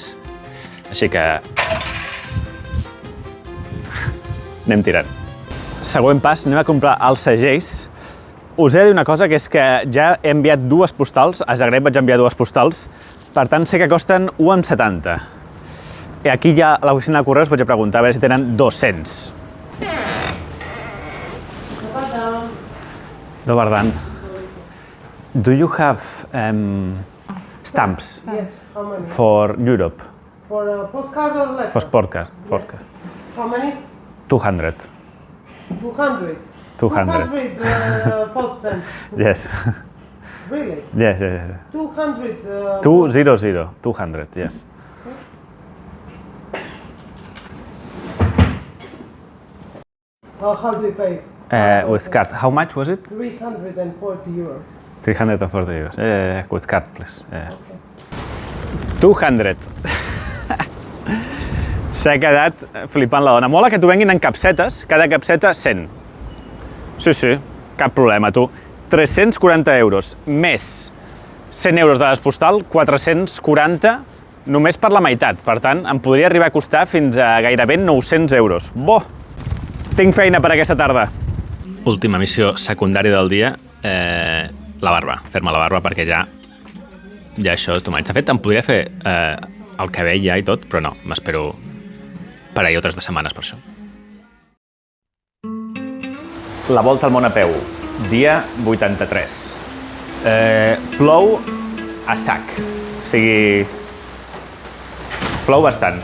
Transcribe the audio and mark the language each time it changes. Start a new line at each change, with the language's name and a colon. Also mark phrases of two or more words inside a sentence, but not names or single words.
Catalan: Així que... anem tirant. Següent pas, anem a comprar els segells. Us he de dir una cosa, que és que ja he enviat 2 postals. A Zagreb vaig enviar 2 postals. Per tant, sé que costen 1,70. I aquí ja a l'oficina de correus vaig a preguntar a veure si tenen 200.
Croatian: Dobar dan.
English: Do you have stamps Yes. for Europe? For a postcard or letter? For podcast. How many? 200. 200. 200. 200 postman. Yes. Really? Yes, yes, yes. 200. 200. 200, yes. How do you pay? With card. How much was it? 340 euros. 340 euros. With card, please. 200.
Catalan: S'ha quedat flipant la dona. Mola que t'ho venguin en capsetes, cada capseta 100. Sí, cap problema, tu. 340 euros, més 100 euros de despostal, 440 només per la meitat. Per tant, em podria arribar a costar fins a gairebé 900 euros. Bo! Tinc feina per aquesta tarda. Última missió secundària del dia, la barba. Fer-me la barba perquè ja això és
English: too much.
Catalan: De fet, em podria fer el cabell ja i tot, però no, m'espero per ahir o 3 setmanes per això. La volta al món a peu, dia 83. Plou a sac, o sigui, plou bastant.